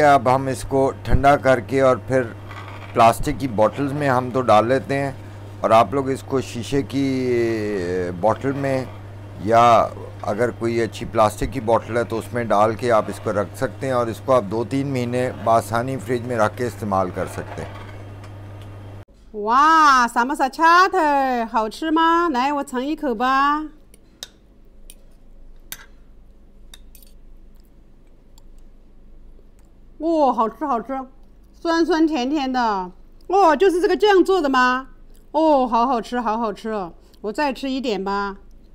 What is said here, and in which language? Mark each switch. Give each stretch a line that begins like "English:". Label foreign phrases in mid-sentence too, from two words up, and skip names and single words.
Hindi: अब हम इसको ठंडा करके और फिर प्लास्टिक की बॉटल्स में हम तो डाल लेते हैं, और आप लोग इसको शीशे की बॉटल में, या अगर कोई अच्छी प्लास्टिक की बॉटल है तो उसमें डाल के आप इसको रख सकते हैं, और इसको आप 2-3 महीने आसानी फ्रिज में रख के इस्तेमाल कर सकते हैं।
Chinese: 哇，萨玛萨恰特，好吃吗？来，我尝一口吧。哦，好吃好吃，酸酸甜甜的。哦，就是这个酱做的吗？哦，好好吃，好好吃哦。我再吃一点吧。